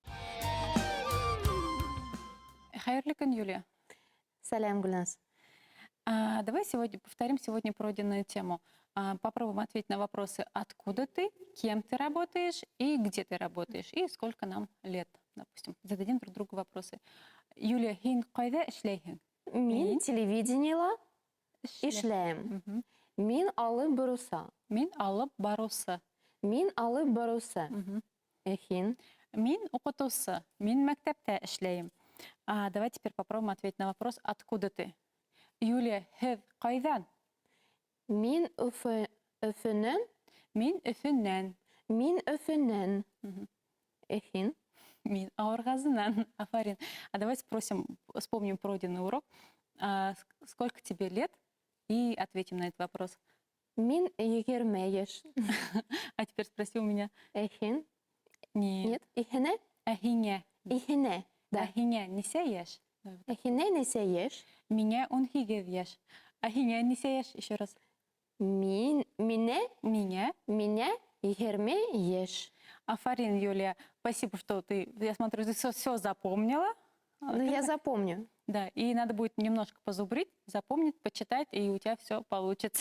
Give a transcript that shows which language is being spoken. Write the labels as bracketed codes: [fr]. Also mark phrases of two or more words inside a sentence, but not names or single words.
[ba] Хайырлы көн, Юлия. Салям, Гульнас. [ru] Давай повторим сегодня пройденную тему. Попробуем ответить на вопросы «Откуда ты?», «Кем ты работаешь?» и «Где ты работаешь?» и «Сколько нам лет?», допустим. Зададим друг другу вопросы. [ba] Юлия, хин кайда эшлейхин? Мин телевидениела эшләйем. Мин алып баруса. Мин алып барусы. Мин алып барусы. Хин? Мин укытусы. Мин мәктәптә эшләйем. [ru] Давай теперь попробуем ответить на вопрос «Откуда ты?». [ba] Юлия, «Һеҙ ҡайҙан?». Мин Өфөнән. Мин Өфөнән. Мин Өфөнән. Мгм. Һин? Мин Ауырғазынан. Афарин. [ru] Давай вспомним пройденный урок. Сколько тебе лет? И ответим на этот вопрос. [ba] Мин 20 яшь. [ru] А теперь спроси у меня. [ba] Һин? [ru] Нет. Нет. [ba] Иһенә? Һиңә. Иһенә. Да. Һиңә нисә йәш? Һинә нисә яшь? Меня 18 йәш. Һиңә нисә йәш? [ru] Еще раз. [ba] Минә? [ru] Меня. [ba] Меня 20 яшь. [ru] Афарин, Юлия, спасибо, что ты, я смотрю, ты все запомнила. Ну, я запомню. Да, и надо будет немножко позубрить, запомнить, почитать, и у тебя все получится.